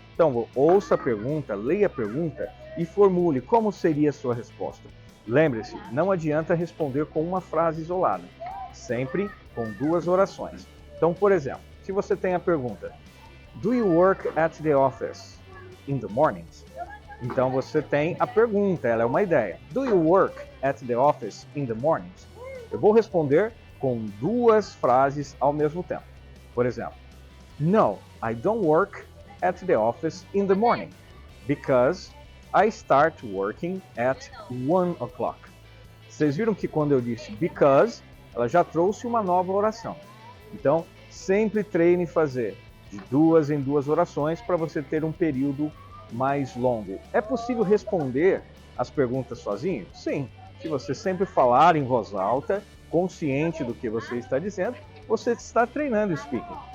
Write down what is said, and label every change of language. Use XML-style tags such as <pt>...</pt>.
<pt>Então, ouça a pergunta, leia a pergunta e formule como seria a sua resposta. Lembre-se, não adianta responder com uma frase isolada, sempre com duas orações. Então, por exemplo, se você tem a pergunta,</pt> <en>do you work at the office in the mornings?</en> <pt>Então você tem a pergunta, ela é uma ideia.</pt> <en>Do you work at the office in the mornings?</en> <pt>Eu vou responder com duas frases ao mesmo tempo. Por exemplo,</pt> <en>no, I don't work at the office in the morning because I start working at 1 o'clock.</en> <pt>Vocês viram que quando eu disse because, ela já trouxe uma nova oração. Então, sempre treine fazer de duas em duas orações para você ter um período mais longo. É possível responder as perguntas sozinho? Sim. Se você sempre falar em voz alta, consciente do que você está dizendo, você está treinando o speaking.</pt>